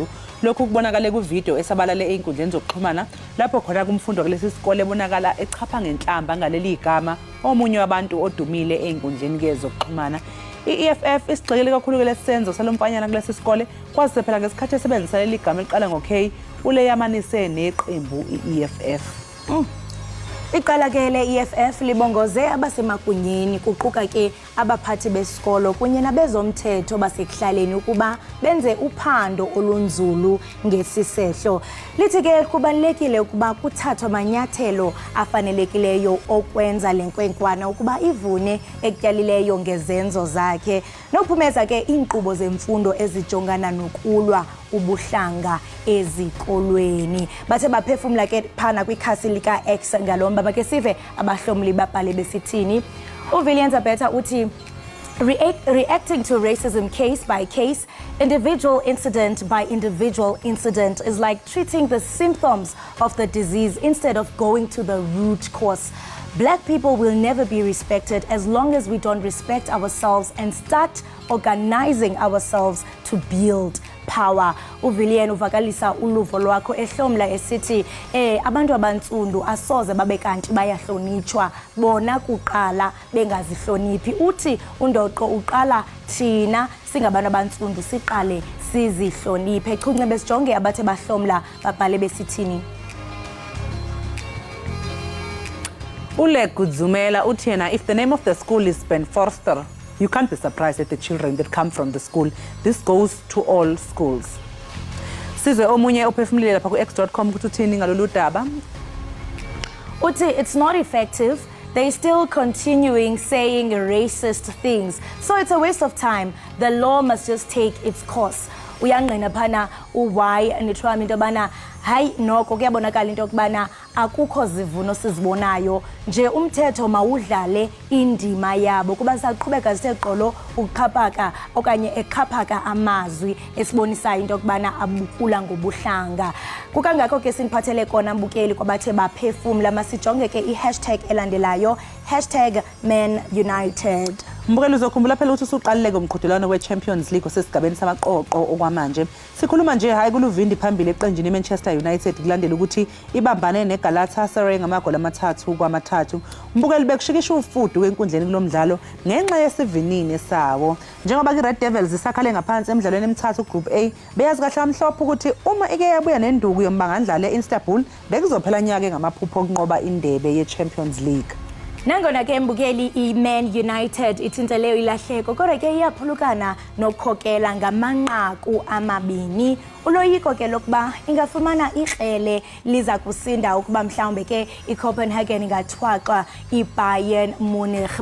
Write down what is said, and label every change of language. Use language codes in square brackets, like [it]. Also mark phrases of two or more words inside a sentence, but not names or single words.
[zu] Lokhu kubonakala ku-video esabalale einkundleni zokuxhumana lapho khona kumfundo kulesi sikole ebonakala echapha ngenhlamba ngaleli igama omunye wabantu odumile einkundleni ke zokuxhumana. I-EFF isigxekile kakhulu lesi senzo salomfanyana kulesi sikole kwase phela ngesikhathi esebenzisa leli gama eliqala ngo-K uleyamanise neqembu i-EFF. [xh] Iqala ke le-EFF libongoze abasemagunyeni kuquka ke abaphathi besikolo kunye nabezomthetho basekuhlaleni ukuba benze uphando olunzulu ngesisehlo. Lithi ke kubalulekile ukuba kuthathwe amanyathelo afanelekileyo okwenza le nkwenkwana ukuba ivune ekutyalileyo ngezenzo zakhe nokuphumeza ke iinkqubo zemfundo ezijongana nokulwa ubuhlanga ezikolweni. Bathe baphefumla ke phana kwikhasi lika X ngalomba make sive abahlomli babhale besithini. uVillians uthi [en] reacting to racism case by case, individual incident by individual incident is like treating the symptoms of the disease instead of going to the root cause. Black people will never be respected as long as we don't respect ourselves and start organizing ourselves to build power. [xh] uVillian uvakalisa uluvo lwakho ehlomla esithi abantu abantsundu asoze babe kanti bayahlonitshwa bona kuqala bengazihloniphi. Uthi undoqo uqala thina singabantu abantsundu siqale sizihloniphe. Chunce besijonge abathe bahlomla babhale besithini. Ule Kudzumela uthi yena, [en] if the name of the school is Ben Forster, you can't be surprised at the children that come from the school. This goes to all schools. [zu] Sizwe omunye uphefumulile lapha ku-x.com ukuthi uthini ngalolu daba. [en] Uthi it's not effective. They still continuing saying racist things. So it's a waste of time. The law must just take its course. [xh] Uyangqina phana uwhy nithwami into bana hayi noko kuyabonakala into kubana akukho zivuno sizibonayo nje umthetho mawudlale indima yabo kuba saqhubeka siseqolo ukuqhaphaka okanye eqhaphaka amazwi esibonisayo into kubana abukula ngobuhlanga. Kukangakho ke siniphathele kona mbukeli kwabathe baphefumla masijonge ke i-hashtag elandelayo #MenUnited. [zu] Mbukeli uzokhumbula phela ukuthi usuqalileke umqhudelwano we-Champions League osesigabeni samaqoqo okwamanje. Sikhuluma nje hayi kuluvindi phambili eqenjini iManchester United kulandela ukuthi ibambane neGalatasaray ngamagoli amathathu. Mbukeli bekushikisha ufudu kwenkundleni kulomdlalo ngenxa yesivinini sawo. Njengoba iRed Devils isakhale ngaphansi emidlalweni emithathu Group A, beyazi kahle amhlophe ukuthi uma ike yabuya nenduku yombangandlala eIstanbul bekuzophela nyaka ngamaphupho okunqoba indebe ye-Champions League. [xh] Nangona ke mbukeli iMan United ithinteleyo ilahleko kodwa ke iyaphulukana nokukhokela ngamanqaku amabini. Uloyiko ke lokuba ingafumana ikrele liza kusinda ukuba mhlawumbe ke iCopenhagen ingathwaqa iBayern Munich.